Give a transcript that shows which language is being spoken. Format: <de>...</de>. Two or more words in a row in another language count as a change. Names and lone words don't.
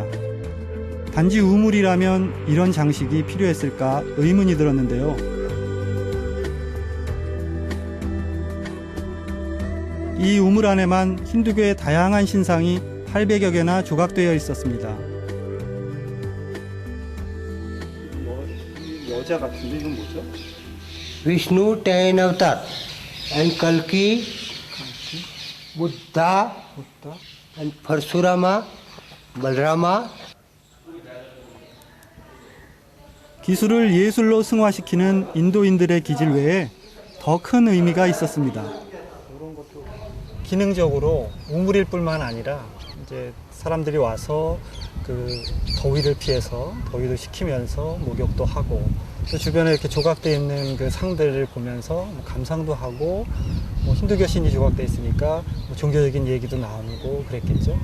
<ko>단지 우물이라면 이런 장식이 필요했을까 의문이 들었는데요. 이 우물 안에만 힌두교의 다양한 신상이 800여 개나 조각되어 있었습니다. 여자 같은데 이건 뭐죠?</ko> <en>Vishnu 10 avatar and Kalki Buddha and Parashurama Balarama.</en> <ko>기술을 예술로 승화시키는 인도인들의 기질 외에 더 큰 의미가 있었습니다. 기능적으로 우물일 뿐만 아니라 이제 사람들이 와서 그 더위를 피해서 더위도 식히면서 목욕도 하고 또 주변에 이렇게 조각되어 있는 그 상들을 보면서 감상도 하고 뭐 힌두교 신이 조각되어 있으니까 뭐 종교적인 얘기도 나오고 그랬겠죠.</ko>